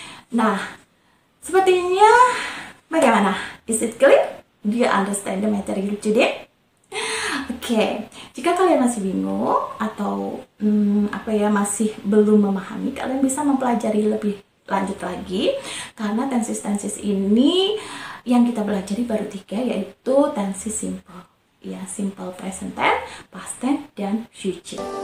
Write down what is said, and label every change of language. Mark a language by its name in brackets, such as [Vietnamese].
[Indonesian] Nah, sepertinya bagaimana? [English] Is it clear? Do you understand the material today? [Indonesian] Oke, jika kalian masih bingung atau masih belum memahami, kalian bisa mempelajari lebih lanjut lagi karena tenses ini yang kita pelajari baru 3, yaitu tenses simple, ya, simple present tense, past tense, dan future.